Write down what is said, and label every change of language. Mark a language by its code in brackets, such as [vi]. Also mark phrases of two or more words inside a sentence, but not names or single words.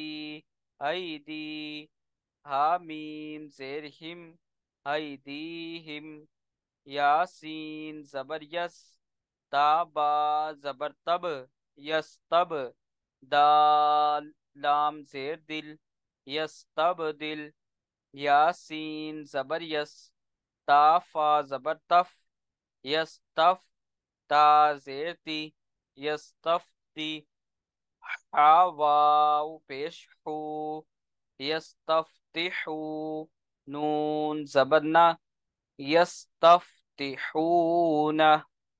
[ur] ایدی، حامیم زیر ہم، ایدیہم، یاسین زبر یس، تابا زبر تب، یس تب، دال لام زیر دل، یس تب دل، یاسین زبر یس، تافا زبر تف، یس تف، تا زیر تی، یس تف تی، واو پیش ہو، یستفتحو، نون زبر نہ، یستفتحون،